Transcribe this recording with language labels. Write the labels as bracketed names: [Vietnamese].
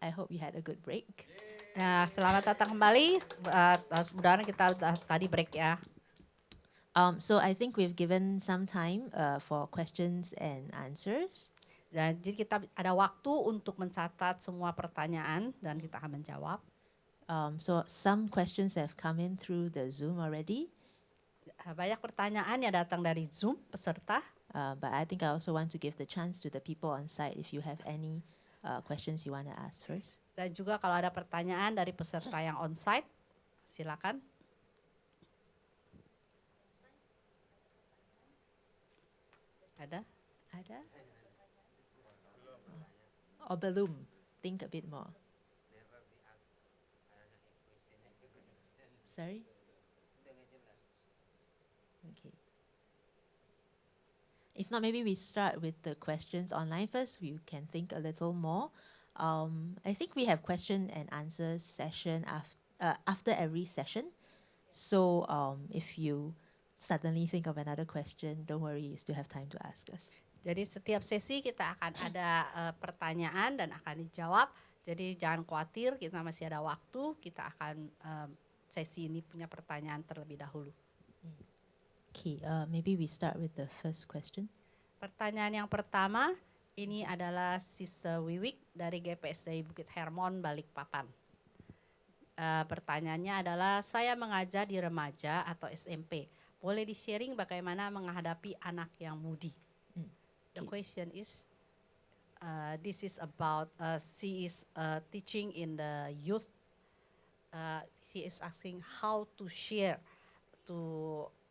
[English] I hope you had a good break. [Indonesian] Nah, selamat datang kembali. Mudah-mudahan kita tadi break ya. [English] So I think we've given some time for questions and answers. [Indonesian] Dan jadi kita ada waktu untuk mencatat semua pertanyaan dan kita akan menjawab. [English] So some questions have come in through the Zoom already, [Indonesian] Banyak pertanyaan yang datang dari Zoom peserta. [English] but I think I also want to give the chance to the people on site if you have any questions you want to ask first. [Indonesian] Dan juga kalau ada pertanyaan dari peserta yang onsite, silakan. Ada? Ada? [English] Or [Indonesian] belum? [English] Think a bit more. Sorry? Okay. If not, maybe we start with the questions online first. We can think a little more. I think we have question and answer session after every session. So if you suddenly think of another question, don't worry, you still have time to ask us. [Indonesian] Jadi setiap sesi kita akan ada pertanyaan dan akan dijawab. Jadi jangan khawatir, kita masih ada waktu. Kita akan sesi ini punya pertanyaan terlebih dahulu. Okay, maybe we start with the first question. Pertanyaan yang pertama ini adalah Sisa Wiwik dari GPSDI Bukit Hermon, Balikpapan. Pertanyaannya adalah, saya mengajar di remaja atau SMP. Boleh di-sharing bagaimana menghadapi anak yang moody? [English] The question is, this is about, she is teaching in the youth. She is asking how to share to